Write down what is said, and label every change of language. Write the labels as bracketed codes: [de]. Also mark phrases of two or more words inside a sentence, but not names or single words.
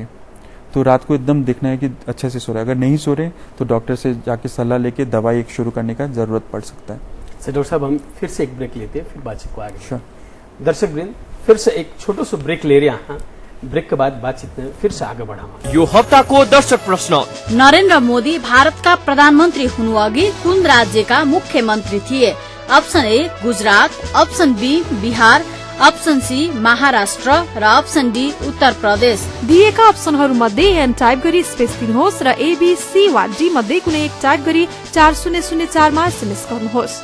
[hi] तो रात को एकदम देखना है कि अच्छे से सो रहे, अगर नहीं सो रहे तो डॉक्टर से जाके सलाह लेके दवाई एक शुरू करने का ज़रूरत पड़ सकता है। सर डॉक्टर साहब, हम फिर से एक ब्रेक लेते हैं, फिर बातचीत को आगे। दर्शक वृंद, फिर से एक छोटो सो ब्रेक ले रहे हैं, ब्रेक के बाद बातचीत में फिर से आगे बढ़ावा। [ne] यो हप्ताको दर्शक प्रश्न, नरेन्द्र मोदी भारतका प्रधानमन्त्री हुनु अघि कुन राज्यका मुख्यमन्त्री थिए? अप्सन ए गुजरात, अप्सन बी बिहार, अप्सन सी महाराष्ट्र र अप्सन डी उत्तर प्रदेश। दिएका अप्सनहरू मध्ये एन टाइप गरी स्पेस दिनुहोस् र एबी सी वा डी मध्ये कुनै एक टाइप गरी 4004 मा एसएमएस गर्नुहोस्